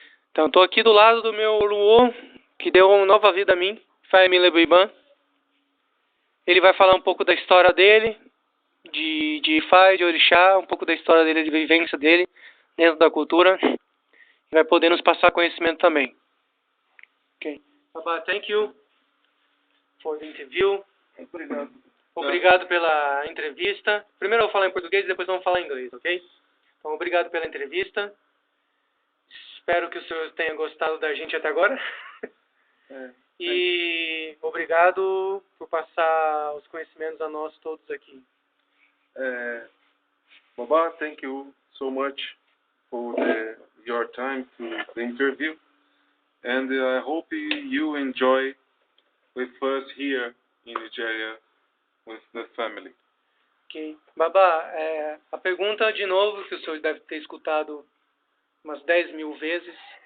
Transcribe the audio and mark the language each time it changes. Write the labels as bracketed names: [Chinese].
[Portuguese] Então, estou aqui do lado do meu Luo, que deu uma nova vida a mim, Ifayemi Elebuibon. Ele vai falar um pouco da história dele, de Ifá e de Orixá, um pouco da história dele, de vivência dele dentro da cultura, e vai poder nos passar conhecimento também. Ok. [English] Baba, thank you for the interview. [Portuguese] Obrigado pela entrevista. Primeiro eu vou falar em português e depois vamos falar em inglês, ok? Então, obrigado pela entrevista. Espero que o senhor tenha gostado da gente até agora. E obrigado por passar os conhecimentos a nós todos aqui. [English] Baba, thank you so much for your time to the interview. And I hope you enjoy with us here in Nigeria with the family. Ok. [Portuguese] Baba, a pergunta de novo, que o senhor deve ter escutado umas 10.000 vezes.